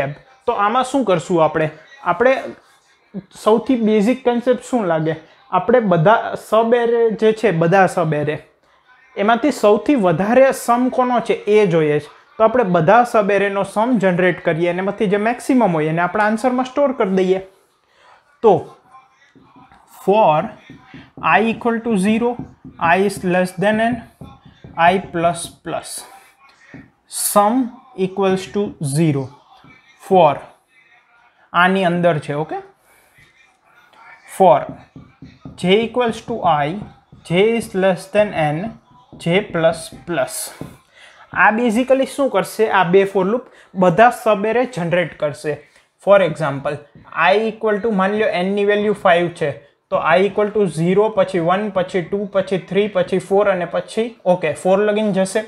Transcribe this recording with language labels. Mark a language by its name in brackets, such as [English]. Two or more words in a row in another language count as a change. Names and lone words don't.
[Gujarati] તો આમાં શું કરશું આપણે સૌથી [English] basic concept [Gujarati] શું લાગે? આપણે બધા [English] sub array [Gujarati] જે છે, બધા [English] sub array [Gujarati] એમાંથી સૌથી વધારે સમ કોનો છે એ જોઈએ છે. તો આપણે બધા સબ એરેનો સમ જનરેટ કરીએ અને એમાંથી જે મેક્સિમમ હોય એને આપણે આન્સરમાં સ્ટોર કરી દઈએ. [English] તો for I equal to 0, I is less than n, I plus plus, sum equals to 0 for [Gujarati] આની અંદર છે. ઓકે, [English] for j equals to I, j is less than n, j plus plus. [Gujarati] આ બેઝિકલી શું કરશે? આ બે [English] for loop [Gujarati] બધા [English] sub array [Gujarati] જનરેટ કરશે. [English] for example, [Gujarati] I [English] equal to [Gujarati] માની લો n ની વેલ્યુ 5 છે, તો I [English] equal to [Gujarati] 0, પછી 1, પછી 2, પછી 3, પછી 4 અને પછી ઓકે 4 લગીન જશે.